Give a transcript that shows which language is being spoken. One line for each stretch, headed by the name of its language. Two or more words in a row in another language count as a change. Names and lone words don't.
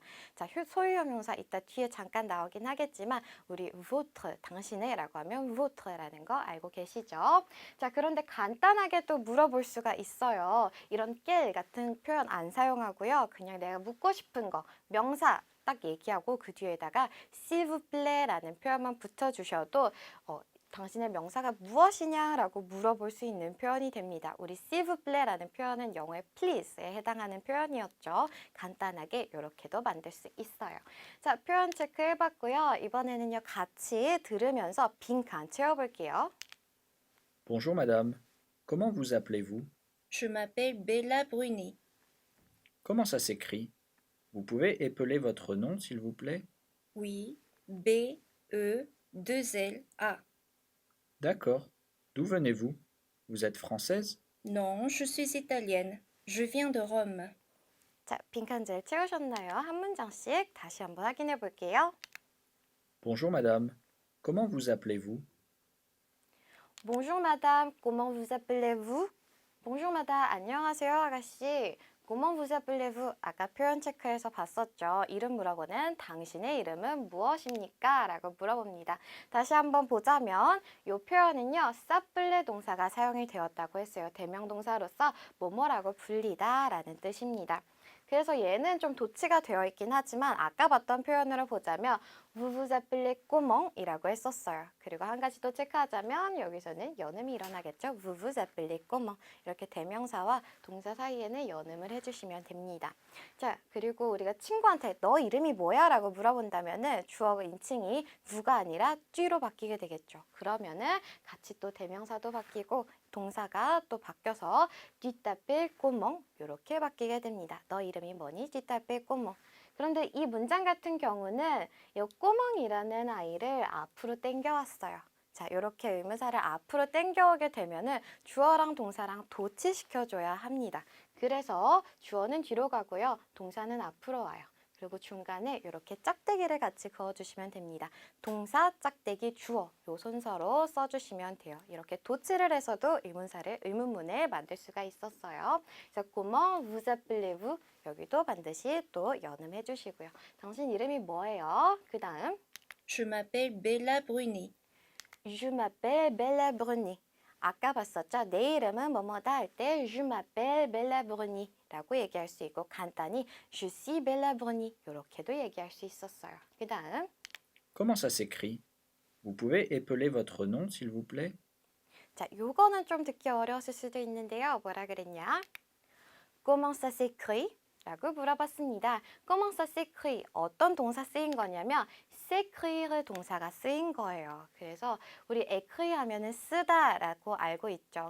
Korean: 자, 소유형용사 이따 뒤에 잠깐 나오긴 하겠지만 우리 votre, 당신의 라고 하면 votre라는 거 알고 계시죠? 자, 그런데 간단하게 또 물어볼 수가 있어요. 이런 깰 같은 표현 안 사용하고요. 그냥 내가 묻고 싶은 거, 명사 딱 얘기하고 그 뒤에다가
French: s'il vous plaît
Korean: 라는 표현만 붙여주셔도 당신의 명사가 무엇이냐라고 물어볼 수 있는 표현이 됩니다. 우리
French: s'il vous plaît
Korean: 라는 표현은 영어의 please에 해당하는 표현이었죠. 간단하게 이렇게도 만들 수 있어요. 자, 표현 체크 해봤고요. 이번에는요, 같이 들으면서 빈칸 채워볼게요.
French: Bonjour madame. Comment vous appelez-vous? Je m'appelle Bella Bruni. Comment ça s'écrit? Vous pouvez épeler votre nom, s'il vous plaît? Oui, B-E-2-L-A. D'accord. D'où venez-vous? Vous êtes française? Non, je suis italienne. Je viens de Rome.
Korean: 자, 빈칸 잘 채우셨나요? 한 문장씩 다시 한번 확인해 볼게요.
French: Bonjour madame. Comment vous appelez-vous? Bonjour madame, comment vous appelez-vous? Bonjour madame,
Korean: 안녕하세요 아가씨.
French: Comment vous appelez-vous?
Korean: 아까 표현 체크해서 봤었죠. 이름 물어보는 당신의 이름은 무엇입니까? 라고 물어봅니다. 다시 한번 보자면 이 표현은요. s'appeler 동사가 사용이 되었다고 했어요. 대명동사로서 뭐뭐라고 불리다 라는 뜻입니다. 그래서 얘는 좀 도치가 되어 있긴 하지만 아까 봤던 표현으로 보자면
French: vous vous appelez comment?
Korean: 이라고 했었어요. 그리고 한 가지 더 체크하자면 여기서는 연음이 일어나겠죠.
French: vous vous appelez comment?
Korean: 이렇게 대명사와 동사 사이에는 연음을 해주시면 됩니다. 자, 그리고 우리가 친구한테 너 이름이 뭐야? 라고 물어본다면은 주어 인칭이 vou가 아니라 쥐로 바뀌게 되겠죠. 그러면은 같이 또 대명사도 바뀌고 동사가 또 바뀌어서
French: tu t'appelles comment?
Korean: 이렇게 바뀌게 됩니다. 너 이름이 뭐니?
French: tu t'appelles comment?
Korean: 그런데 이 문장 같은 경우는 이 꼬멍이라는 아이를 앞으로 땡겨왔어요. 자, 이렇게 의문사를 앞으로 땡겨오게 되면은 주어랑 동사랑 도치시켜줘야 합니다. 그래서 주어는 뒤로 가고요. 동사는 앞으로 와요. 그리고 중간에 이렇게 짝대기를 같이 그어주시면 됩니다. 동사, 짝대기, 주어 요 순서로 써주시면 돼요. 이렇게 도치를 해서도 의문문을 만들 수가 있었어요.
French: 그래서 comment vous appelez-vous?
Korean: 여기도 반드시 또 연음해 주시고요. 당신 이름이 뭐예요? 그 다음
French: Je m'appelle Bella Bruni. Je m'appelle Bella Bruni.
Korean: 아까 봤었죠? 내 이름은 뭐뭐다 할 때
French: Je m'appelle Bella Bruni
Korean: 라고 얘기할 수 있고 간단히
French: Je suis Bella Bruni
Korean: 이렇게도 얘기할 수 있었어요. 그 다음
French: Comment ça s'écrit? Vous pouvez épeler votre nom, s'il vous plaît?
Korean: 자, 요거는 좀 듣기 어려웠을 수도 있는데요. 뭐라 그랬냐?
French: Comment ça s'écrit?
Korean: 라고 물어봤습니다.
French: Comment ça s'écrit?
Korean: 어떤 동사 쓰인 거냐면 s'écrire 동사가 쓰인 거예요. 그래서 우리 écrit 하면은 쓰다 라고 알고 있죠.